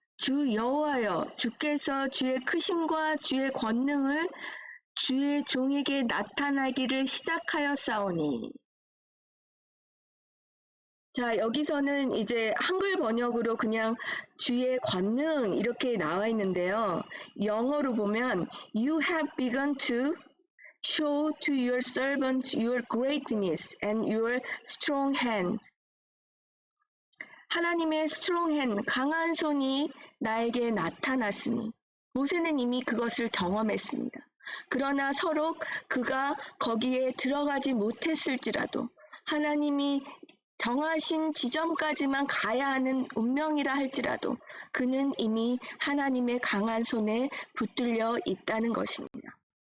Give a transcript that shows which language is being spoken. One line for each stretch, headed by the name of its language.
Korean: 주 여호와여, 주께서 주의 크심과 주의 권능을 주의 종에게 나타나기를 시작하였사오니. 자, 여기서는 이제 한글 번역으로 그냥 주의 권능 이렇게 나와 있는데요. 영어로 보면
English: You have begun to show to your servants your greatness and your strong hand.
Korean: 하나님의 strong hand, 강한 손이 나에게 나타났으니. 모세는 이미 그것을 경험했습니다. 그러나 서로 그가 거기에 들어가지 못했을지라도 하나님이 정하신 지점까지만 가야 하는 운명이라 할지라도 그는 이미 하나님의 강한 손에 붙들려 있다는 것입니다.